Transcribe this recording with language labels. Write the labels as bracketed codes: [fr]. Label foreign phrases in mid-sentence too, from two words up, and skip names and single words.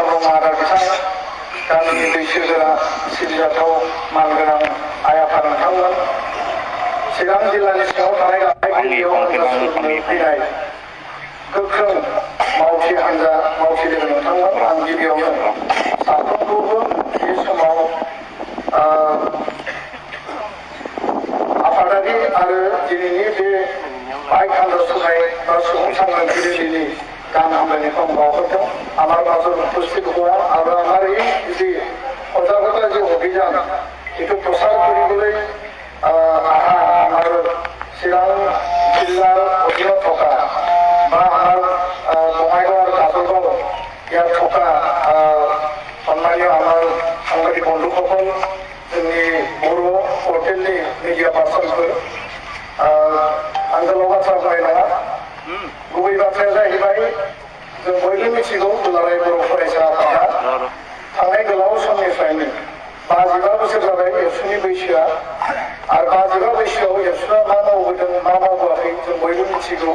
[brx] ब्रह्म आदा बिथां, गामिनि बैसोगोरा सिबिजाथाव मानगोनां आइ आफा नोंथांमोन, चिरां जिल्लानि सिङाव थानाय गाहाय फैनाय गोख्रों मावथि हान्जा मावथि लोगो नोंथांमोन, आं गिबियावनो साफ्रोमखौबो बे समाव आफादारि आरो दिनैनि बे बाइक हान्जा सुनाय बा सुबुं सांग्रांथि रेलिनि गाहाम हामलायनायखौ आं बावहरदों। [as] আমার মাজত উপস্থিত হোৱা আৰু আমাৰ এই যি সজাগতা যে অভিযান এইটো প্ৰচাৰ কৰিবলৈ অহা আমাৰ চিৰাং জিলাৰ অধীনত থকা বা আমাৰ বঙাইগাঁও আৰু কাজলগাঁও ইয়াত থকা সন্মানীয় আমাৰ সাংবাদিক বন্ধুসকল, [brx] जोंनि बर' पर्टेलनि मिडिया पार्सनफोर, आंजों बाथ्रा बुंनाय नङा, गुबै बाथ्राया जाहैबाय जों बयबो मिथिगौ दुलाराय बर' फरायसा आफादा थांनाय गोलाव समनिफ्रायनो 52 बोसोर जाबाय एबसुनि बैसोआ आरो 52 बैसोआव एबसुआ मा मावबोदों मा मावबोआखै जों बयबो मिथिगौ।